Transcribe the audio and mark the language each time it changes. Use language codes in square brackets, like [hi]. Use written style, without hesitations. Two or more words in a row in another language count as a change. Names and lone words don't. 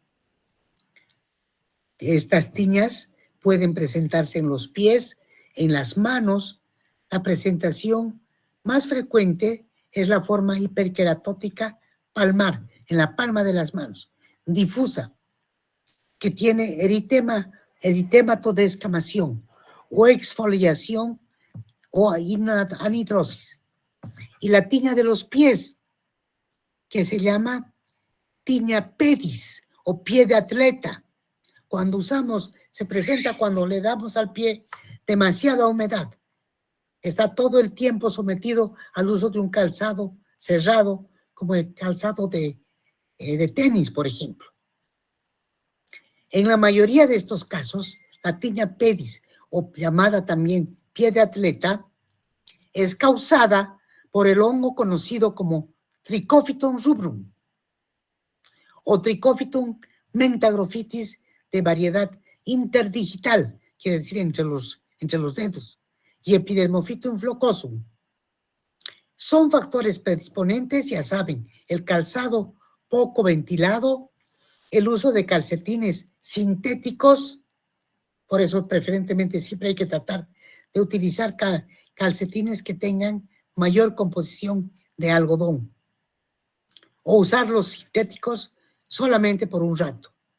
[es] Estas tiñas pueden presentarse en los pies, en las manos. La presentación más frecuente es la forma hiperqueratótica palmar, en la palma de las manos, difusa, que tiene eritémato de escamación o exfoliación o anhidrosis. Y la tiña de los pies, que se llama tiña pedis o pie de atleta. Cuando se presenta cuando le damos al pie demasiada humedad. Está todo el tiempo sometido al uso de un calzado cerrado, como el calzado de tenis, por ejemplo. En la mayoría de estos casos, la tiña pedis o llamada también pie de atleta, es causada por el hongo conocido como Trichophyton rubrum o Trichophyton mentagrophytis de variedad interdigital, quiere decir entre los dedos, y Epidermophyton flocosum. Son factores predisponentes, ya saben, el calzado poco ventilado, el uso de calcetines sintéticos, por eso preferentemente siempre hay que tratar de utilizar calcetines que tengan mayor composición de algodón o usar los sintéticos solamente por un rato.